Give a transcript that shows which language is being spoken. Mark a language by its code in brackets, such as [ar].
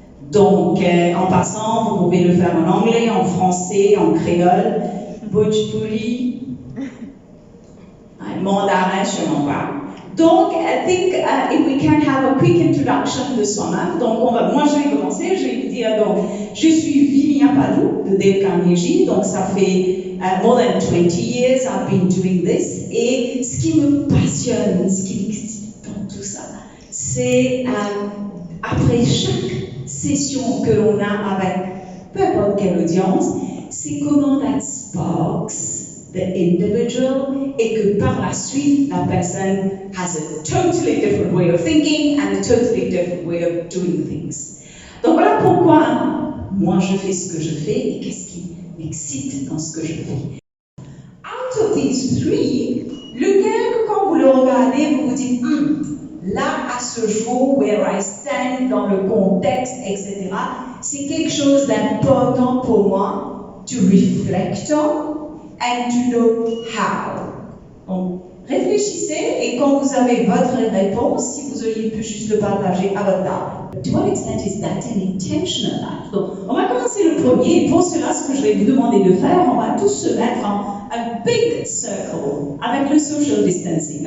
[fr] Donc, en passant, vous pouvez le faire en anglais, en français, en créole, bhojpuri, mandarin, je ne sais pas. [en] Donc, I think if we can have a quick introduction [fr] de soi-même. Donc, moi, je vais commencer. Je vais vous dire, donc, je suis Vivian Padou de Dale Carnegie. Donc, ça fait [en] more than 20 years I've been doing this. [fr] Et ce qui me passionne, ce qui m'excite dans tout ça, c'est après chaque session que l'on a avec peu importe quelle audience, c'est comment [en] that sparks the individual [fr] et que par la suite, la personne [en] has a totally different way of thinking and a totally different way of doing things. [fr] Donc voilà pourquoi moi je fais ce que je fais et qu'est-ce qui m'excite dans ce que je fais. [en] Out of these 3, [fr] lequel quand vous le regardez, vous vous dites là, à ce jour, [en] where I stand [fr] dans le contexte, etc., c'est quelque chose d'important pour moi [en] to reflect on and to know how. [fr] Donc, réfléchissez et quand vous avez votre réponse, si vous auriez pu juste le partager à votre table. [en] To what extent is that an intentional act? [fr] Donc, on va commencer le premier et pour cela, ce que je vais vous demander de faire, on va tous se mettre en un big circle avec le social distancing.